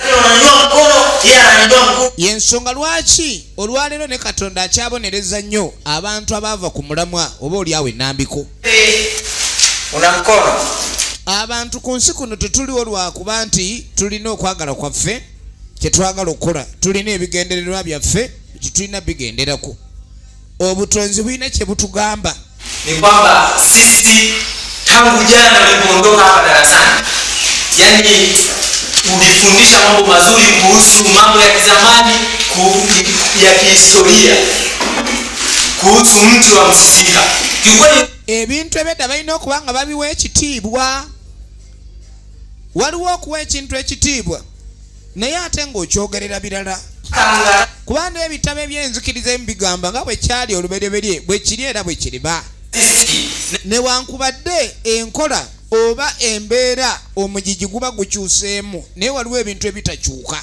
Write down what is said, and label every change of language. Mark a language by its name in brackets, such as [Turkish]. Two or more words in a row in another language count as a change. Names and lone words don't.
[Ganda] Yensonga lwaki olwaleero ne Katonda akyabonereza nnyo abantu abaava ku mulamwa oba oliawo ennambiko. Abantu ku nsi kuno tetuliwo lwakuba nti tulina okwagala kwaffe kye twagala okukola, tulina ebigendererwa byaffe kye tulina bigenderako. Obutonzi bulina kye butugamba [Swahili] ni kwamba sisi tangu jana ulipoondoka hapa darasani, yani ulifundisha mambo mazuri kuhusu mambo ya kizamani, ya kihistoria, kuhusu mti wa msisika. Kiukweli [Ganda] ebintu ebedda balina okuba nga babiwa ekitiibwa. Waliwo okuwa ekintu ekitiibwa naye ate ng'okyogerera birala. Kubanga ebitabo eby'enzikiriza bigamba nga bwe kyali olubereberye bwe kiri era bwe kiriba. Newankubadde enkola oba embeera omugigi guba gukyuseemu naye waliwo ebintu ebitakyuka.